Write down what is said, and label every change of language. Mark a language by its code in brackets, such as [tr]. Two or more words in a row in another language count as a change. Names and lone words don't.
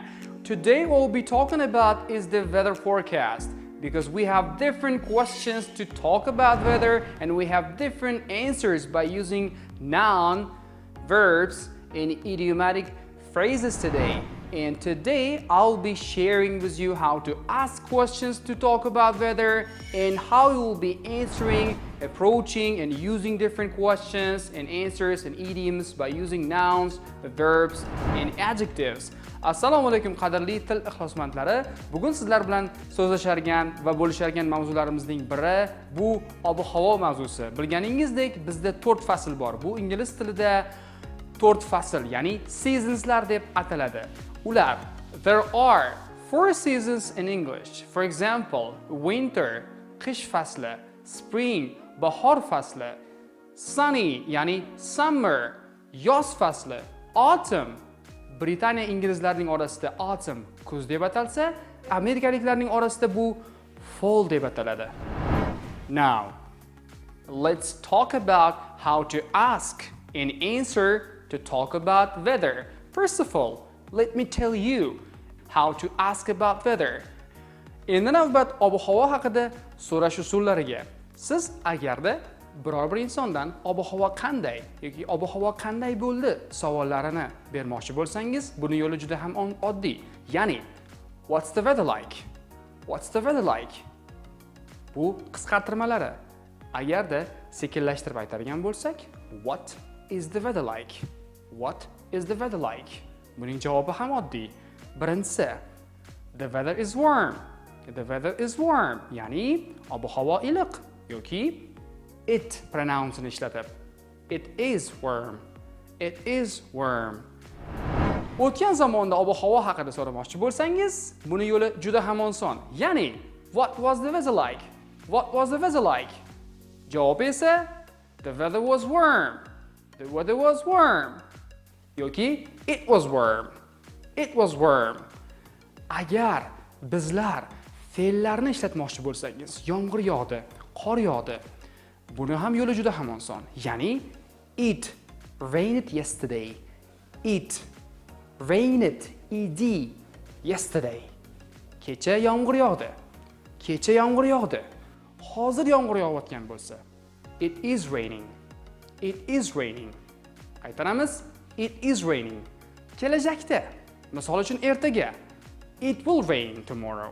[en] Today what we'll be talking about is the weather forecast because we have different questions to talk about weather and we have different answers by using noun, verbs and idiomatic phrases today. And today I'll be sharing with you how to ask questions to talk about weather and how you will be answering, approaching and using different questions and answers and idioms by using nouns, verbs and adjectives. [uz] Assalomu alaykum qadrli til ixlosmandlari. Bugun sizlar bilan so'zlashargan va bo'lishargan mavzularimizning biri bu ob-havo mavzusi. Bilganingizdek, bizda 4 fasl bor. Bu ingliz tilida 4 fasl, ya'ni seasonslar deb ataladi. Ular, [en] there are 4 seasons in English. For example, winter, [uz] qish fasli, spring, bahor fasli, sunny, ya'ni summer, yoz fasli, autumn. Britaniya inglizlarning orasida autumn kuz deb atalsa, amerikaliklarning orasida bu fall deb ataladi. [en] Now, let's talk about how to ask and answer to talk about weather. First of all, let me tell you how to ask about weather. [uz] Endi navbat ob-havo haqida so'rash usullariga. Siz agarda biror bir insondan ob-havo qanday yoki ob-havo qanday bo'ldi savollarini bermoqchi bo'lsangiz, buni yo'li juda ham oddiy. Ya'ni, [en] what's the weather like? What's the weather like? [uz] Bu qisqartirmalari. Agarda sekinlashtirib aytadigan bo'lsak, [en] what is the weather like? What is the weather like? [uz] Buning javobi ham oddiy. Birinchisi, [en] the weather is warm. The weather is warm, [uz] ya'ni ob-havo iliq yoki it pronounsini ishlatib. [en] It is warm. It is warm. [uz] O'tgan zamonda ob-havo haqida so'ramoqchi bo'lsangiz, buni yo'li juda ham oson. Ya'ni, [en] what was the weather like? What was the weather like? [uz] Javob esa, [en] the weather was warm. The weather was warm. [uz] Yoki, [en] it was warm. It was warm. [uz] Agar bizlar fe'llarni ishlatmoqchi bo'lsangiz, yomg'ir yog'di, qor yog'di. Buni ham yo'li juda ham oson. Ya'ni, [en] it rained yesterday. It rained ed yesterday. [uz] Kecha yomg'ir yog'di. Kecha yomg'ir yog'di. Hozir yomg'ir yog'ayotgan bo'lsa, [en] it is raining. It is raining. [uz] Qaytaramiz. [en] It is raining. [uz] Kelajakda, misol uchun ertaga, [en] it will rain tomorrow.